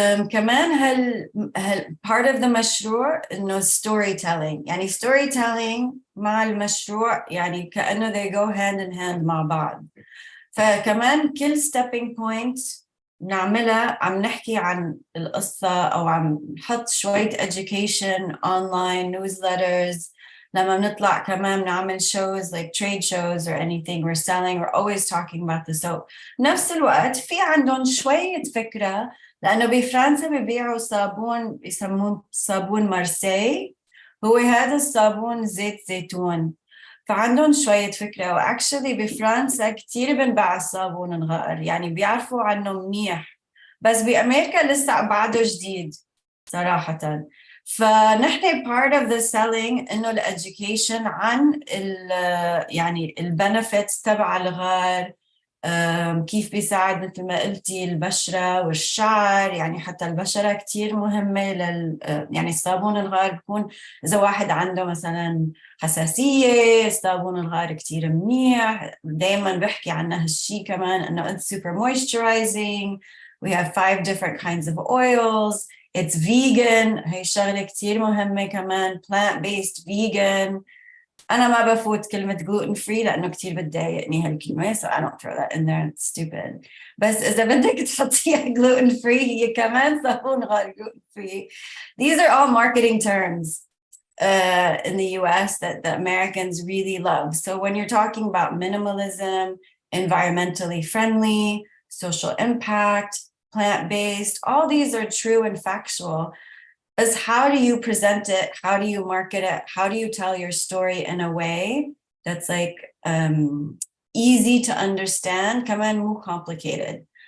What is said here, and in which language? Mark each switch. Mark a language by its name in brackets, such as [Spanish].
[Arabic] كمان هل [English] part of the [Arabic] مشروع إنه storytelling، يعني storytelling مع المشروع يعني كأنه [English] they go hand in hand [Arabic] مع بعض. فكمان كل [English] stepping point [Arabic] نعملها عم نحكي عن القصة أو عم نحط شوية education [English] online newsletters. [Arabic] لما بنطلع كمان نعمل [English] shows like trade shows or anything we're selling, we're always talking about the soap. [Arabic] نفس الوقت في عندهم شوية فكرة، لأنه بفرنسا بيبيعوا صابون يسمون صابون مارسي، هو هذا الصابون زيت زيتون، فعندهم شوية فكرة. وأكشلي بفرنسا كتير بنباع الصابون الغائر، يعني بيعرفوا عنه منيح، بس بأمريكا لسه بعده جديد صراحة. فنحن [English] part of the selling [Arabic] إنه الeducation عن يعني البنفيتس تبع الغار، كيف بيساعد مثل ما قلتي البشرة والشعر، يعني حتى البشرة كتير مهمة يعني الصابون الغار بيكون إذا واحد عنده مثلا حساسية، صابون الغار كتير منيح. دايما بحكي عنه هالشي كمان إنه [English] it's super moisturizing. We have 5 different kinds of oils. It's vegan. [Arabic] هاي شغلة كتير مهمة كمان. [English] Plant-based vegan. [Arabic] أنا ما بفوت كلمة gluten free لأنه كتير بتضايقني هالكلمة، [English] so I don't throw that in there. It's stupid. [Arabic] بس إذا بدك تحطيها gluten free هي كمان صابون غير gluten free. [English] These are all marketing terms in the US that the Americans really love. So when you're talking about minimalism, environmentally friendly, social impact, plant-based, all these are true and factual. Is how do you present it? How do you market it? How do you tell your story in a way that's like easy to understand, [Arabic] كمان مو [English] complicated.